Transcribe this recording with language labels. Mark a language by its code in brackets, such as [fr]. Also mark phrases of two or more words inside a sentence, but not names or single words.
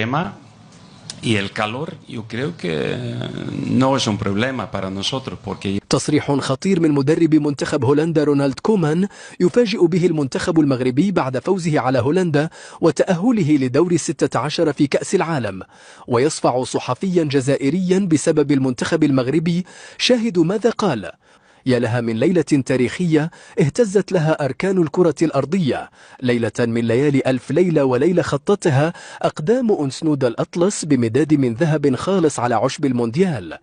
[es] tema. Y el calor, yo creo que no es un problema para nosotros porque [ar] تصريح خطير من مدرب منتخب هولندا رونالد كومان يفاجئ به المنتخب المغربي بعد فوزه على هولندا وتأهله لدور 16 في كأس العالم. ويصفع صحفيا جزائريا بسبب المنتخب المغربي. شاهدوا ماذا قال: يا لها من ليلة تاريخية اهتزت لها أركان الكرة الأرضية، ليلة من ليالي ألف ليلة وليلة خطتها أقدام أنسنود الأطلس بمداد من ذهب خالص على عشب المونديال.